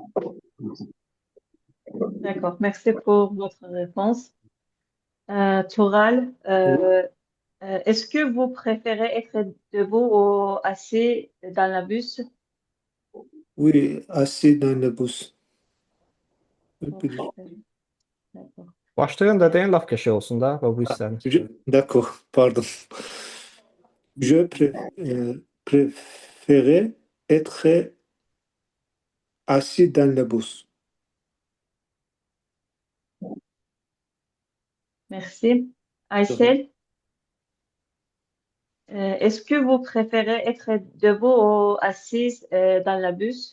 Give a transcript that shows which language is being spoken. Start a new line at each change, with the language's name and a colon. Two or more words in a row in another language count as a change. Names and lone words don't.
French: D'accord, merci pour votre réponse. Toural, est-ce que vous préférez être debout ou assis dans le bus? Oui, assis dans le bus. D'accord.
Azerbaijani: Başlayın da deyin laf qəşəng olsun da və bu hissəni.
French: D'accord, pardon. Je préférais être assis dans le bus. Merci. Aysel, est-ce que vous préférez être debout ou assise dans le bus?